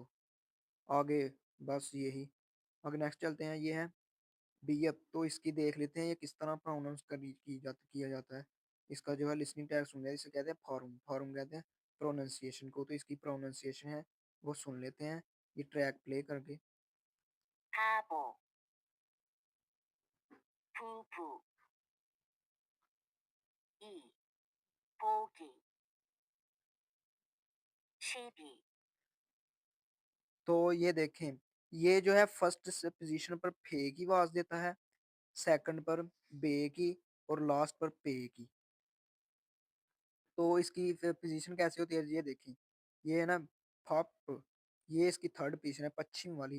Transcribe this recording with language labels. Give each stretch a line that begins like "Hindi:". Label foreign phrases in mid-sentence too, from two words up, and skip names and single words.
Hindi: आगे बस यही। आगे नेक्स्ट चलते हैं, ये है बीएफ। तो इसकी देख लेते हैं ये किस तरह प्रोनाउंस किया जाता है। इसका जो है
English: listening tag
Hindi: सुन लिया, इसे कहते हैं फॉर्म, फॉर्म कहते हैं प्रोनाउंसिएशन को। तो इसकी प्रोनाउंसिएशन है वो सुन लेते हैं, ये ट्रैक प्ले करके।
Korean: 바보, 부부, 이, 보기, 시비,
Hindi: तो ये देखें, ये जो है
English: first position
Hindi: पर फे की आवाज देता है, सेकंड पर बे की, और लास्ट पर पे की। तो इसकी पोजीशन कैसे होती है ये देखें। ये है ना फप, ये इसकी
English: third position
Hindi: है, पश्चिम वाली।